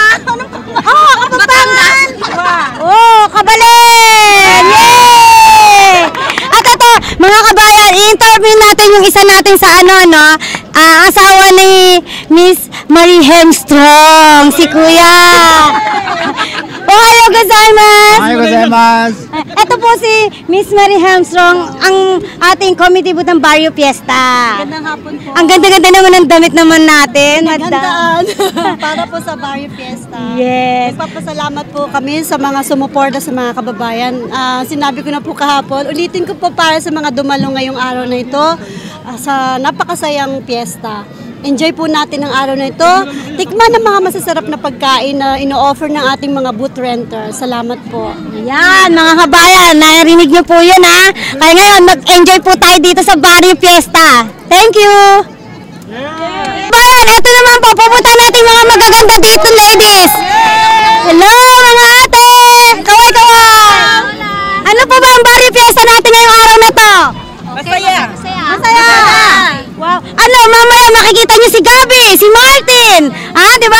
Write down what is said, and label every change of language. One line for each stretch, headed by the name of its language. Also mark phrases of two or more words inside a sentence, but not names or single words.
Filipino: Oh, Kapampangan! Oh, Kabalen! Yay! At ito, mga kabayan, i-interview natin yung isa natin sa asawa ni Miss Marie Hemstrong, si Kuya.
Japanese: おはようございます! おはようございます!
Filipino: Ito po si Miss Marie Hemstrong, ang ating
English: committee booth
Filipino: ng Barrio Fiesta. Magandang hapon po. Ang ganda-ganda naman ng damit naman natin. Magandaan. Para po sa Barrio Fiesta. Yes. Nagpapasalamat po kami sa mga sumuporta sa mga kababayan. Sinabi ko na po kahapon, ulitin ko po para sa mga dumalo ngayong araw na ito sa napakasayang fiesta. Enjoy po natin ang araw na ito. Tikman ang mga masasarap na pagkain na ino-offer ng ating mga
English: booth renter.
Filipino: Salamat po. Yan, mga kabayan, narinig niyo po yun ha. Kaya ngayon, mag-enjoy po tayo dito sa Barrio Fiesta.
English: Thank you!
Filipino: Kabayan, ito naman po, pupunta natin mga magaganda dito, ladies. Hello, mga ate! Kaway-kaway! Ano po ba ang Barrio Fiesta natin ngayong araw na to? Masaya! Masaya! Wow. Ano, mamaya makikita niyo si Gabi, si Martin, di ba?